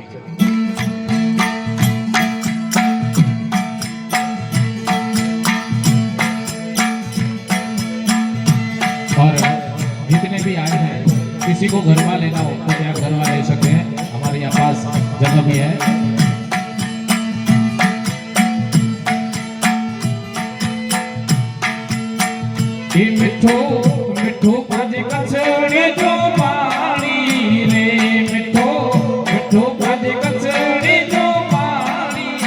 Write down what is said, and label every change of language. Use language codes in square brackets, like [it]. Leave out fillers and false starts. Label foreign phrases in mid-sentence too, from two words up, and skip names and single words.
[hi] और जितने भी आए हैं, किसी को गरबा लेना हो तो आप गरबा ले सकते हैं, हमारे यहाँ पास जगह भी है। [kfr] मिठो मिठो भाजे कचड़े जो पानी रे, मिठो मिठो भाजे कचड़े जो पानी,